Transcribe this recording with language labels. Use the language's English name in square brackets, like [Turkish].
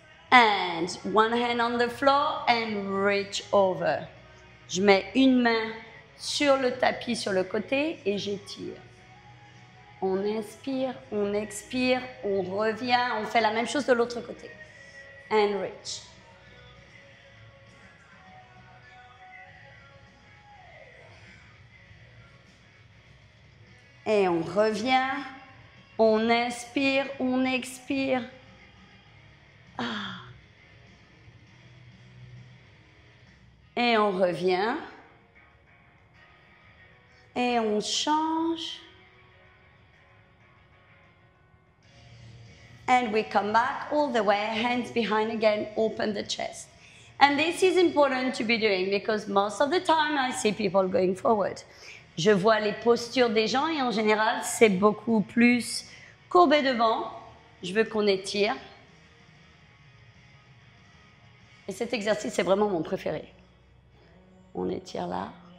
[English] And one hand on the floor and reach over. [French] Je mets une main sur le tapis sur le côté et j'étire. On inspire, on expire, on revient. On fait la même chose de l'autre côté. [English] And reach. [French] Et on revient. On inspire, on expire. Ah. Et on revient. Et on change. [English] And we come back all the way, hands behind again, open the chest. And this is important to be doing because most of the time I see people going forward. [French] Je vois les postures des gens et en général, c'est beaucoup plus courbé devant. Je veux qu'on étire. Et cet exercice, c'est vraiment mon préféré. On étire là.